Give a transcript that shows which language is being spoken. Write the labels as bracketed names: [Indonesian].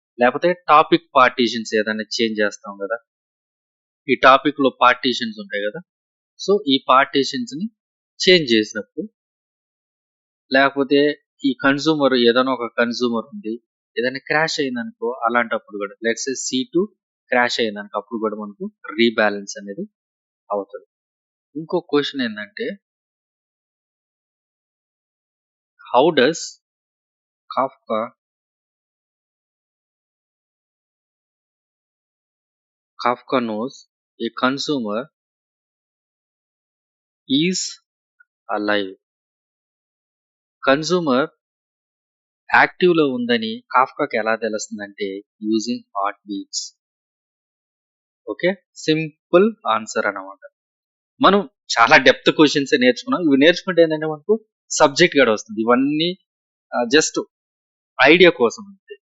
[Telugu] లేకపోతే topic partitions ఏదైనా change చేస్తాం కదా, ఈ టాపిక్ లో పార్టీషన్స్ ఉంటాయి కదా, సో ఈ పార్టీషన్స్ ని చేంజ్ చేసినప్పుడు, లేకపోతే ఈ కన్సూమర్ ఏదైనా ఒక కన్సూమర్ ఉంది, ఏదైనా క్రాష్ అయిందనుకో, అలాంటప్పుడు కూడా లెట్స్ సే C2 క్రాష్ అయిందనుకో, అప్పుడు కూడా మనకు రీబ్యాలెన్స్ అనేది అవుతుంది. ఇంకో క్వశ్చన్ ఏంటంటే, [English] How does Kafka knows a consumer is alive? [Telugu] Consumer active లో ఉందని కాఫ్కాకి ఎలా తెలుస్తుందంటే [English] Using heart beats. [Telugu] Okay, simple answer అన్నమాట. మనం చాలా డెప్త్ క్వశ్చన్స్ నేర్చుకున్నాం. ఇవి నేర్చుకుంటే ఏంటంటే మనకు సబ్జెక్ట్ కూడా వస్తుంది. ఇవన్నీ జస్ట్ ఐడియా కోసం అంతే.